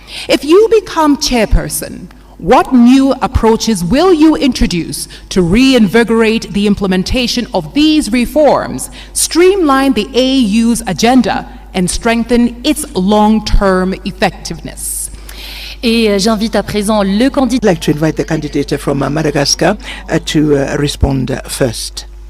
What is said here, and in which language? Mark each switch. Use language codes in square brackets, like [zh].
[en] If you become chairperson, what new approaches will you introduce to reinvigorate the implementation of these reforms, streamline the AU's agenda, and strengthen its long-term effectiveness? [fr] Et j'invite à présent le candidat. [en] I'd like to invite the candidate from Madagascar to respond first.